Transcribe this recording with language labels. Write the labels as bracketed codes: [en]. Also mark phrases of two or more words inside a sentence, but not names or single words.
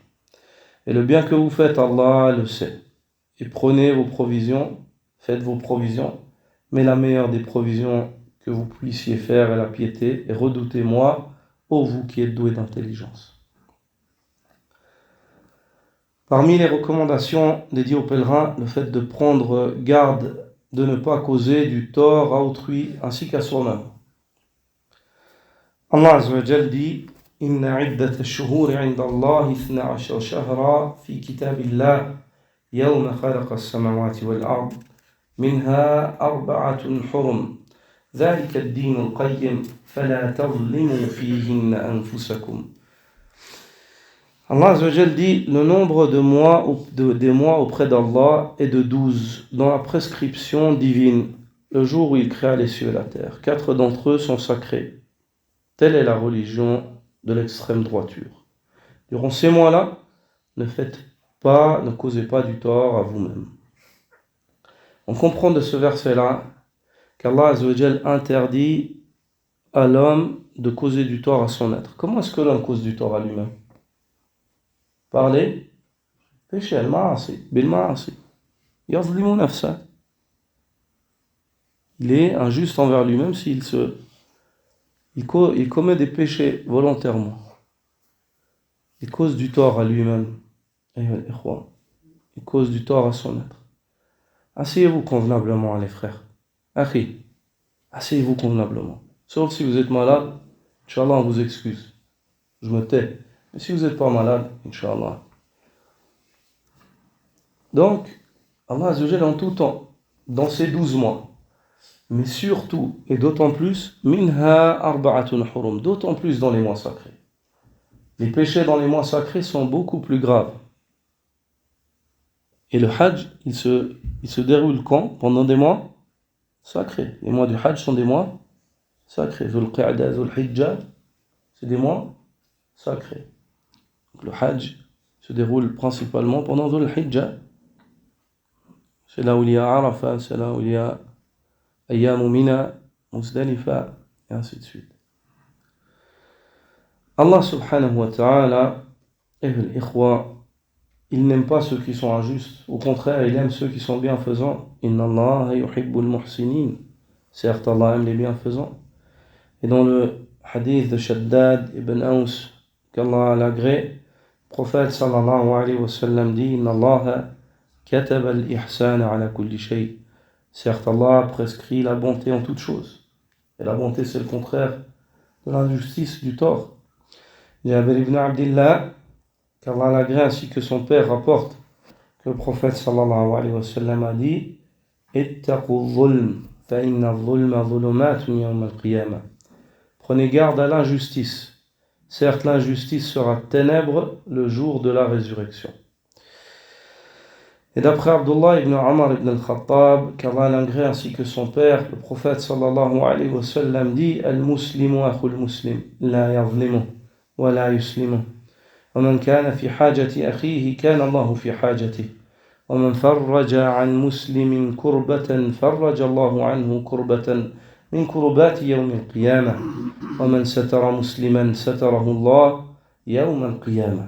[fr] Et le bien que vous faites, Allah le sait. Et prenez vos provisions, faites vos provisions, mais la meilleure des provisions que vous puissiez faire est la piété, et redoutez-moi, ô vous qui êtes doués d'intelligence. Parmi les recommandations dédiées aux pèlerins, le fait de prendre garde de ne pas causer du tort à autrui ainsi qu'à soi-même. [ar] الله عز وجل dit إن عدة الشهور عند الله 12 شهرا في كتاب الله يوم خلق السماوات والأرض منها أربعة حرم ذلك الدين القيم فلا تظلموا فيهن أنفسكم. [fr] Allah Azzawajal dit le nombre des mois auprès d'Allah est de 12 dans la prescription divine, le jour où il créa les cieux et la terre. 4 d'entre eux sont sacrés. Telle est la religion de l'extrême droiture. Durant ces mois-là, ne causez pas du tort à vous-même. On comprend de ce verset-là qu'Allah Azzawajal interdit à l'homme de causer du tort à son être. Comment est-ce que l'homme cause du tort à lui-même? Par les péchés, [ar] المعاصي، بالمعاصي. يظلم نفسه. [fr] Il est injuste envers lui-même s'il commet des péchés volontairement. Il cause du tort à lui-même. Il cause du tort à son être. Asseyez-vous convenablement, les frères. Akhi, asseyez-vous convenablement. Sauf si vous êtes malade, Inch'Allah, on vous excuse. Je me tais. Mais si vous n'êtes pas malade, Inch'Allah. Donc, Allah Azzawajal en tout temps, dans ces 12 mois, mais surtout, et d'autant plus, [ar] منها أربعة حرم, [fr] d'autant plus dans les mois sacrés. Les péchés dans les mois sacrés sont beaucoup plus graves. Et le Hajj, il se déroule quand? Pendant des mois sacrés. Les mois du Hajj sont des mois sacrés. Dhul Qa'da, Dhul Hijjah, c'est des mois sacrés. Donc le Hajj se déroule principalement pendant Dhul Hijjah. C'est là où il y a Arafah, c'est là où il y a Ayyam Mina, Muzdalifa, et ainsi de suite. [ar] الله سبحانه وتعالى, [fr] il n'aime pas ceux qui sont injustes. Au contraire, il aime ceux qui sont bienfaisants. [ar] إن الله يحب المحسنين. [fr] Certes, Allah aime les bienfaisants. Et dans le hadith de Shaddad ibn Aus, qu'Allah l'agrée, le prophète [ar] صلى الله عليه وسلم [fr] dit [ar] إن الله كتب الإحسان على كل شيء. [fr] Certes, Allah prescrit la bonté en toutes choses. Et la bonté, c'est le contraire de l'injustice, du tort. Jabir ibn Abdillah, qu'Allah l'agrée ainsi que son père rapporte que le prophète [ar] صلى الله عليه وسلم [fr] a dit [ar] اتقوا الظلم فإن الظلم ظلمات يوم القيامة. [fr] Prenez garde à l'injustice. Certes, l'injustice sera ténèbre le jour de la résurrection. Et d'après Abdullah ibn Omar ibn al-Khattab, qu'Allah l'agrée ainsi que son père, le prophète [ar] صلى الله عليه وسلم [fr] dit [ar] المسلم أخو المسلم لا يظلم ولا يسلم. ومن كان في حاجة أخيه كان الله في حاجته ومن فرج عن مسلم كربة فرج الله عنه كربة من كربات يوم القيامة ومن ستر مسلما ستره الله يوم القيامة.